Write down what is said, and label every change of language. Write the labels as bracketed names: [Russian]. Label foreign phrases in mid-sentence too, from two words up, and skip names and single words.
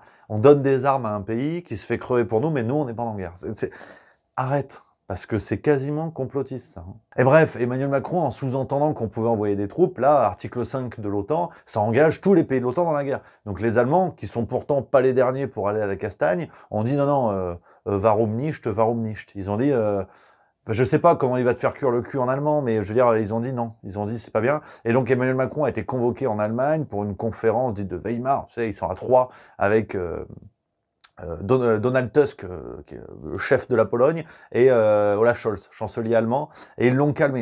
[French] On donne des armes à un pays qui se fait crever pour nous, mais nous, on n'est pas en guerre. Arrête. Parce que c'est quasiment complotiste, ça. Et bref, Emmanuel Macron, en sous-entendant qu'on pouvait envoyer des troupes, là, article 5 de l'OTAN, ça engage tous les pays de l'OTAN dans la guerre. Donc les Allemands, qui sont pourtant pas les derniers pour aller à la castagne, ont dit non, [German] warum nicht, warum nicht. [French] Ils ont dit, je sais pas comment il va te faire cuire le cul en allemand, mais je veux dire, ils ont dit non. Ils ont dit c'est pas bien. Et donc Emmanuel Macron a été convoqué en Allemagne pour une conférence dite de Weimar. Tu sais, ils sont à 3 avec... Donald Tusk, qui est le chef de la Pologne, et Olaf Scholz, chancelier allemand, et ils l'ont calmé.